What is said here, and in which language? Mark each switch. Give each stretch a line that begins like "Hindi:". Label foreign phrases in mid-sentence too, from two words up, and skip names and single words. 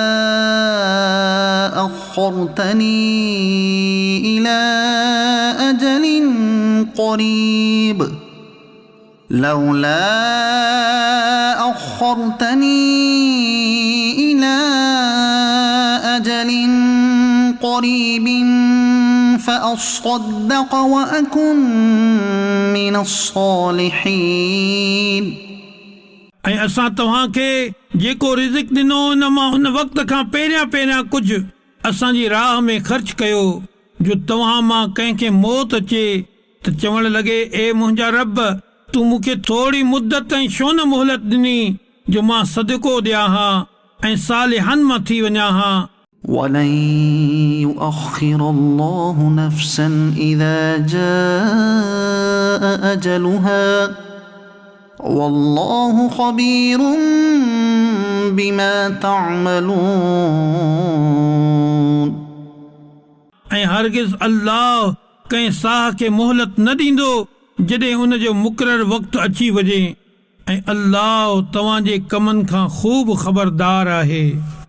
Arabic: أخرتني إلى أجل قريب فأصدق وأكن من الصالحين.
Sindhi: ऐं असां तव्हांखे जेको रिज़िक ॾिनो उन मां उन वक़्त खां पहिरियां पहिरियां कुझु असांजी राह में ख़र्च कयो जो तव्हां मां कंहिंखे मौत अचे त चवण लॻे ए मुंहिंजा रब तूं मूंखे थोरी मुद्दत ऐं छो न मोहलत ॾिनी जो मां सदको ॾियां हा ऐं सालिहनि मां थी वञा हा।
Arabic: ولن يؤخر الله نفسا إذا جاء أجلها والله خبير بما تعملون.
Sindhi: ऐं हरगिज़ अल्लाह कंहिं साह खे मोहलत न ॾींदो जॾहिं हुन जो मुक़ररु वक़्तु अची वञे, ऐं अल्लाह तव्हांजे कमनि खां ख़ूब ख़बरदार आहे।